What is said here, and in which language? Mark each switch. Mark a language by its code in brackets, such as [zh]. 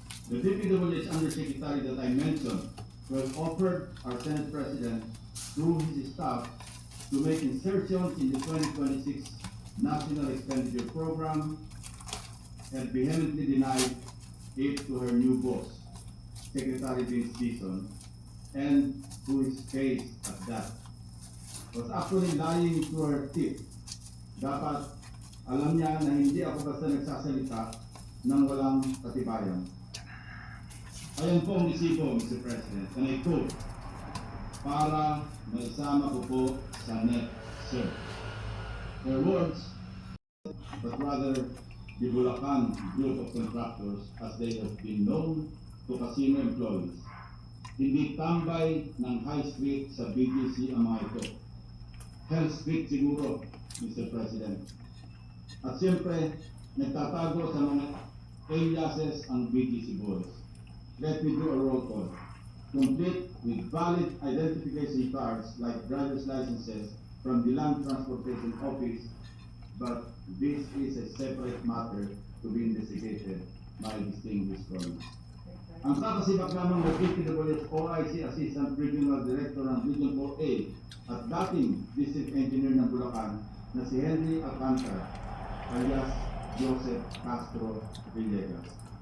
[en] The DPWH Undersecretary that I mentioned was offered our Senate President through his staff to make insertions in the 2026 National Expenditure Program and vehemently denied it to her new boss, Secretary Vince Dizon, and who is paid at that. Was actually lying to her teeth. [tl] Dapat alam niya na hindi ako basta nagsasalita ng walang katibayan. Ayan po ang resibo, Mr. President, [en] and I quote, [tl] para maisama ko po sa net, sir. [en] Her words, but rather the Bulacan group of contractors as they have been known to casino employees. [tl] Hindi tambay ng High Street sa BGC ang mga ito. Hell Street siguro, Mr. President. At siyempre, nagtatago sa mga aliases ang BGC boys. [en] Let me do a roll call, complete with valid identification cards like driver's licenses from the Land Transportation Office, but this is a separate matter to be investigated by distinguished colleagues. [tl] Ang kakasibak lamang ng DPWH OIC Assistant Regional Director ng Region 4A at dating District Engineer ng Bulacan na si Henry Alcantara alias Joseph Castro Villegas.